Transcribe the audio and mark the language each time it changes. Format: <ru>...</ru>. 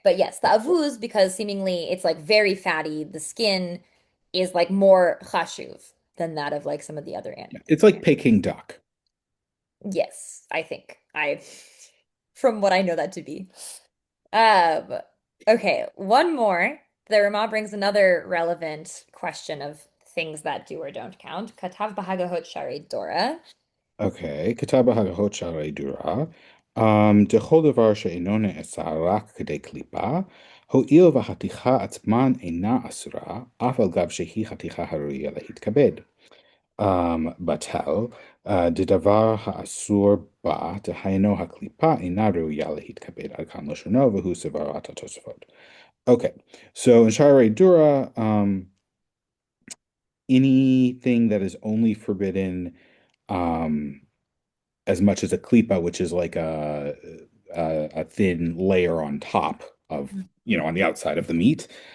<en>But yes, the avuz, because seemingly it's like very fatty, the skin is like more chashuv than that of like some of the other animals. It's like Peking duck. Yes, I think from what I know that to be. Um, okay, one more. The Ramah brings another relevant question of things that do or don't count.</en> <he>Katav b'hagahot shari Dora. Okay, כתב בהגהות שערי דורה, דכל דבר שאינו נעשה רק כדי קליפה, הואיל והחתיכה עצמן אינה אסורה, אף על גב שהיא חתיכה הראויה להתכבד. בטל, דדבר האסור בה, דהיינו הקליפה אינה ראויה להתכבד, עד כאן לשונו, והוא סברת התוספות.</he> <en>Okay, so in Shari Dura, anything that is only forbidden as much as a klipa, which is like a thin layer on top of, on the outside of the meat.</en>